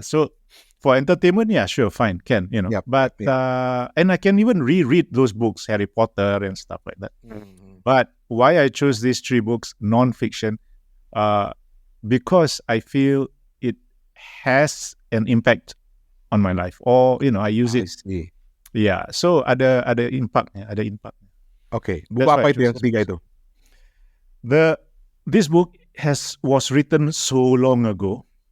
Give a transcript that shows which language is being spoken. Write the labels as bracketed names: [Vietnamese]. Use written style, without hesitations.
[English] So for entertainment, yeah, sure, fine, can, But and I can even reread those books, Harry Potter and stuff like that. But why I chose these 3 books, non-fiction, because I feel it has an impact on my life, or I use it. [Indonesian] Yeah, so ada impact. Okay, buku apa itu yang ketiga itu? [English] This book was written so long ago.